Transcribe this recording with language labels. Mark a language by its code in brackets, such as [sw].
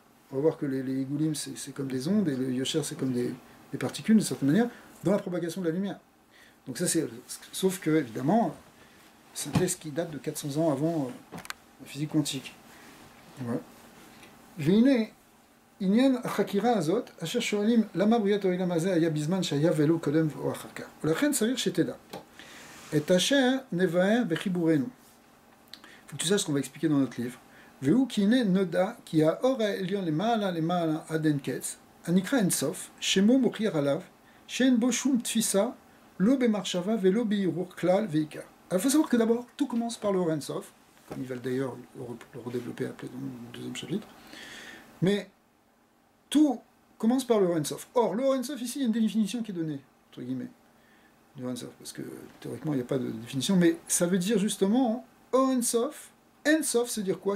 [fr] On va voir que les Igoulim, c'est comme des ondes, et le Yosher, c'est comme des particules, d'une certaine manière, dans la propagation de la lumière. Donc ça, sauf que, évidemment, c'est un texte qui date de 400 ans avant la physique quantique. Ouais. Veine, [he] עניין החקירה הזאת, אשר שואלים למה בריאת העולם הזה היה בזמן שהיה ולא קודם או אחר כך. ולכן צריך שתדע. את אשר נבהר בחיבורנו. [fr] faut que tu saches ce qu'on va expliquer dans notre livre. [he] והוא כי הנה נודע כי האור העליון למעלה למעלה עד אין קץ, הנקרא אין סוף, שמו מוכיח עליו, שאין בו שום תפיסה, לא במחשבה ולא בערעור כלל ועיקר. [fr] Alors il faut savoir que d'abord, tout commence par le Or Ein Sof, comme il va d'ailleurs le redévelopper après dans le deuxième chapitre. Mais tout commence par le Or Ein Sof. Or, le Or Ein Sof, ici, il y a une définition qui est donnée, entre guillemets, du Or Ein Sof, parce que théoriquement, il n'y a pas de définition, mais ça veut dire justement, Or Ein Sof, ça veut dire quoi?